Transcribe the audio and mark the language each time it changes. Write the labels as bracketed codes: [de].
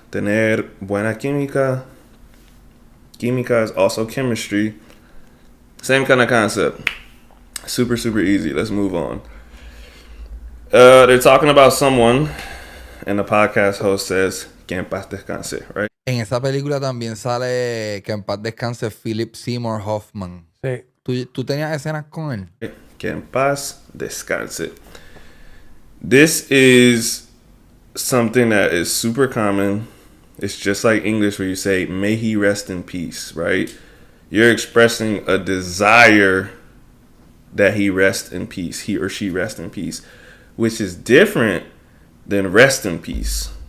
[es] Tener buena química. [en] Química is also chemistry. Same kind of concept. Super, super easy. Let's move on. They're talking about someone, and the podcast host says, [es] que en paz descanse, [en] right? [es] En esa película también sale que en paz descanse Philip Seymour Hoffman. Sí. ¿Tú tenías escenas con él? Que en paz descanse. [en] This is something that is super common. It's just like English where you say, may he rest in peace, right? You're expressing a desire that he rest in peace, he or she rest in peace, which is different than rest in peace.